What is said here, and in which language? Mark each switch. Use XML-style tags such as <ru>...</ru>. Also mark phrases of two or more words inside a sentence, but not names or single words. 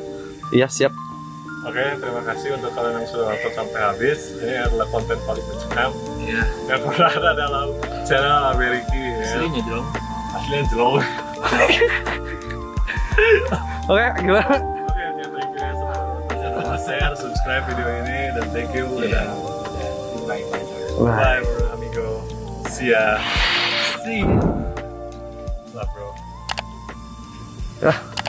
<id>Iya, siap. Oke, terima kasih untuk kalian yang sudah nonton sampai habis. Ini adalah konten paling mencekam Iya. yang pernah ada dalam channel Ameriki ya. Aslinya dong. Aslinya jelong. Oke, gimana? Oke,</id> <en>thank you</en> <id>ya sudah</id> <en>share, subscribe video</en> <id>ini dan</id> <en>thank you</en> <id>dan</id> <en>Bye. bye bro, amigo. See ya. See. Love bro. Ah,</en>